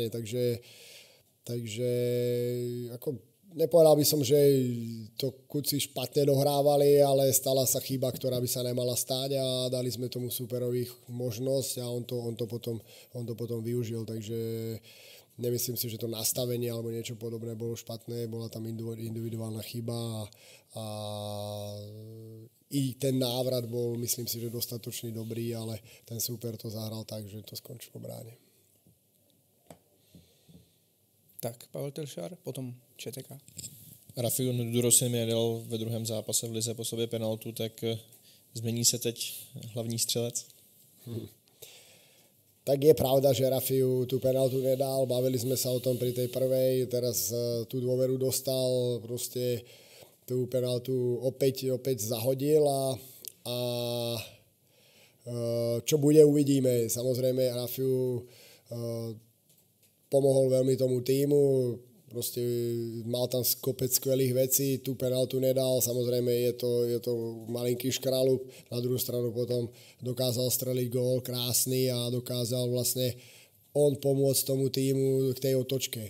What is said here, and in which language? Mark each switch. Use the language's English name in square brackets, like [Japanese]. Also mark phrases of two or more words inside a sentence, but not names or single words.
[Slovak] Takže ako nepovedal by som, že to kuci špatne dohrávali, ale stala sa chyba, ktorá by sa nemala stáť a dali sme tomu superovi možnosť a on to potom využil. Takže nemyslím si, že to nastavenie alebo niečo podobné bolo špatné, bola tam individuálna chyba a i ten návrat bol, myslím si, že dostatočný dobrý, ale ten super to zahral tak, že to skončilo v bráne. [Czech] Tak, Pavel Delšár, potom ČTK. Rafiu Durosin nedal ve druhém zápase v lize po sobě penaltu, tak změní se teď hlavní střelec? [Slovak] Tak je pravda, že Rafiu tú penaltu nedal, bavili sme sa o tom pri tej prvej, teraz tú dôveru dostal, proste tú penaltu opäť zahodil a čo bude, uvidíme. Samozrejme Rafiu pomohol veľmi tomu týmu, proste mal tam kopec skvelých vecí, tú penaltu nedal, samozrejme je to malinký škralup, na druhú stranu potom dokázal streliť gól krásny a dokázal vlastne on pomôcť tomu týmu k tej otočke.